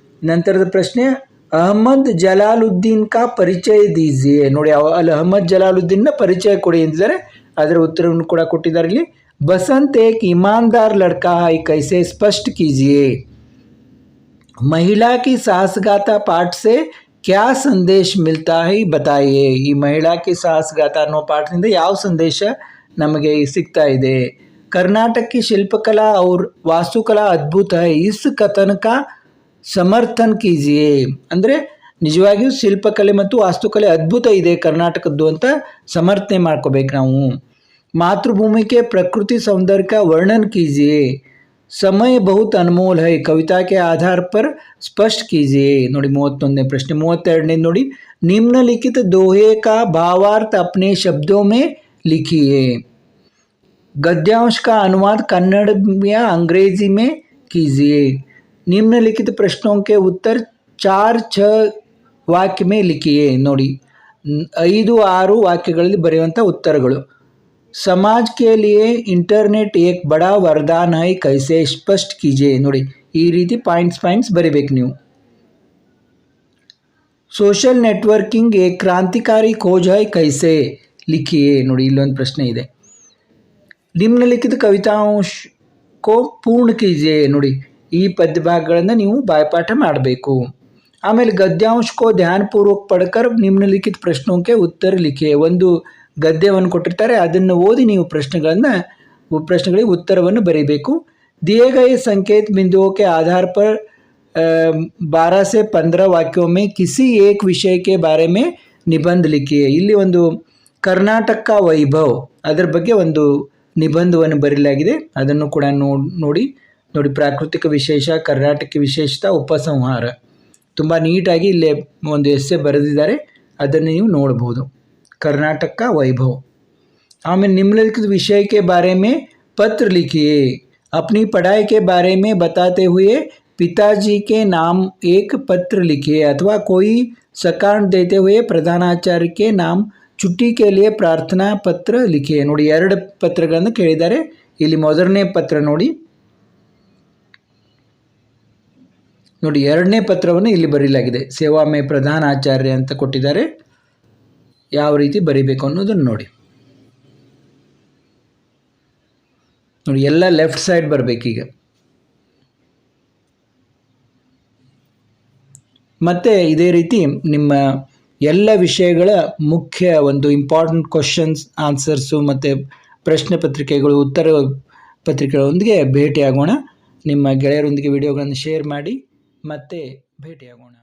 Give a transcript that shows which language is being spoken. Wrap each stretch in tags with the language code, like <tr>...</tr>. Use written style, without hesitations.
<kn>ನಂತರದ ಪ್ರಶ್ನೆ ಅಹಮದ್ ಜಲಾಲುದ್ದೀನ್</kn> <hi>ಕಾ ಪರಿಚಯ ದೀಜಿಯೆ</hi> <kn>ನೋಡಿ ಅಲ್ಲಿ ಅಹಮದ್ ಜಲಾಲುದ್ದೀನ್ನ ಪರಿಚಯ ಕೊಡಿ ಎಂದಿದ್ದಾರೆ ಅದರ ಉತ್ತರವನ್ನು ಕೂಡ ಕೊಟ್ಟಿದ್ದಾರೆ ಇಲ್ಲಿ</kn> <hi>बसंत एक ईमानदार लड़का है कैसे स्पष्ट कीजिए। महिला की साहसगाथा पाठ से क्या संदेश मिलता है बताइए।</hi> <kn>ಈ ಮಹಿಳಾ ಕಿ ಸಾಹಸಗಾಥಾ ಅನ್ನೋ ಪಾಠದಿಂದ ಯಾವ ಸಂದೇಶ ನಮಗೆ ಸಿಗ್ತಾ ಇದೆ।</kn> <hi>कर्नाटक की शिल्पकला और वास्तुकला अद्भुत है इस कथन का ಸಮರ್ಥನ್ ಕೀಜಿಯೆ</hi> <kn>ಅಂದರೆ ನಿಜವಾಗಿಯೂ ಶಿಲ್ಪಕಲೆ ಮತ್ತು ವಾಸ್ತುಕಲೆ ಅದ್ಭುತ ಇದೆ ಕರ್ನಾಟಕದ್ದು ಅಂತ ಸಮರ್ಥನೆ ಮಾಡ್ಕೋಬೇಕು ನಾವು।</kn> <hi>मातृभूमि के प्रकृति सौंदर्य का वर्णन कीजिए। समय बहुत अनमोल है कविता के आधार पर स्पष्ट कीजिए</hi> <kn>ನೋಡಿ 31ನೇ</kn> <hi>प्रश्न</hi> <kn>32ನೇ ನೋಡಿ</kn> <hi>निम्नलिखित दोहे का भावार्थ अपने शब्दों में लिखिए। गद्यांश का अनुवाद कन्नड़ या अंग्रेजी में कीजिए। निम्नलिखित प्रश्नों के उत्तर 4-6 वाक्य में लिखिए</hi> <kn>ನೋಡಿ 5-6 ವಾಕ್ಯಗಳಲ್ಲಿ ಬರೆಯುವಂಥ ಉತ್ತರಗಳು।</kn> <hi>समाज के लिए इंटरनेट एक बड़ा वरदान है कैसे स्पष्ट कीजिए</hi> <kn>ನೋಡಿ ಈ ರೀತಿ ಪಾಯಿಂಟ್ಸ್ ಬರೀಬೇಕು ನೀವು।</kn> <hi>सोशल नेटवर्किंग एक क्रांतिकारी खोज है कैसे लिखिए</hi> <kn>ನೋಡಿ ಇಲ್ಲೊಂದು ಪ್ರಶ್ನೆ ಇದೆ।</kn> <hi>निम्नलिखित कविताओं को पूर्ण कीजिए</hi> <kn>ನೋಡಿ ಈ ಪದ್ಯ ಭಾಗಗಳನ್ನು ನೀವು ಬಾಯ್ಪಾಠ ಮಾಡಬೇಕು। ಆಮೇಲೆ ಗದ್ಯಾಂಶ</kn> <hi>को ध्यानपूर्वक पढ़कर निम्नलिखित प्रश्नों के उत्तर लिखिए</hi> <kn>ಒಂದು ಗದ್ಯವನ್ನು ಕೊಟ್ಟಿರ್ತಾರೆ ಅದನ್ನು ಓದಿ ನೀವು ಪ್ರಶ್ನೆಗಳಿಗೆ ಉತ್ತರವನ್ನು ಬರೀಬೇಕು।</kn> <hi>दिए गए संकेत बिंदुओं के आधार पर 12 से 15 वाक्यों में किसी एक विषय के बारे में निबंध लिखिए</hi> <kn>ಇಲ್ಲಿ ಒಂದು ಕರ್ನಾಟಕ ವೈಭವ್ ಅದರ ಬಗ್ಗೆ ಒಂದು ನಿಬಂಧವನ್ನು ಬರೆಯಲಾಗಿದೆ ಅದನ್ನು ಕೂಡ ನೋಡಿ ಪ್ರಾಕೃತಿಕ ವಿಶೇಷ ಕರ್ನಾಟಕ ವಿಶೇಷತಾ ಉಪಸಂಹಾರ ತುಂಬ ನೀಟಾಗಿ ಇಲ್ಲಿ ಒಂದು ಎಸ್ಸೆ ಬರೆದಿದ್ದಾರೆ ಅದನ್ನು ನೀವು ನೋಡಬಹುದು।</kn> <hi>कर्नाटक का वैभव। हमें निम्नलिखित विषय के बारे में पत्र लिखिए। अपनी पढ़ाई के बारे में बताते हुए पिताजी के नाम एक पत्र लिखिए अथवा कोई सकारण देते हुए प्रधानाचार्य के नाम छुट्टी के लिए प्रार्थना पत्र लिखिए</hi> <kn>ನೋಡಿ 2 ಪತ್ರಗಳನ್ನು ಕೇಳಿದ್ದಾರೆ ಇಲ್ಲಿ ಮೊದಲನೇ ಪತ್ರ ನೋಡಿ 2ನೇ ಪತ್ರವನ್ನು ಇಲ್ಲಿ ಬರೆಯಲಾಗಿದೆ ಸೇವಾ ಮೇ ಪ್ರಧಾನಾಚಾರ್ಯ ಅಂತ ಕೊಟ್ಟಿದ್ದಾರೆ ಯಾವ ರೀತಿ ಬರೀಬೇಕು ಅನ್ನೋದನ್ನು ನೋಡಿ ಎಲ್ಲ ಲೆಫ್ಟ್ ಸೈಡ್ ಬರಬೇಕೀಗ। ಮತ್ತು ಇದೇ ರೀತಿ ನಿಮ್ಮ ಎಲ್ಲ ವಿಷಯಗಳ ಮುಖ್ಯ ಒಂದು ಇಂಪಾರ್ಟೆಂಟ್ ಕ್ವಶನ್ಸ್ ಆನ್ಸರ್ಸು ಮತ್ತು ಪ್ರಶ್ನೆ ಪತ್ರಿಕೆಗಳು ಉತ್ತರ ಪತ್ರಿಕೆಗಳೊಂದಿಗೆ ಭೇಟಿಯಾಗೋಣ। ನಿಮ್ಮ ಗೆಳೆಯರೊಂದಿಗೆ ವಿಡಿಯೋಗಳನ್ನು ಶೇರ್ ಮಾಡಿ ಮತ್ತೆ ಭೇಟಿಯಾಗೋಣ।</kn>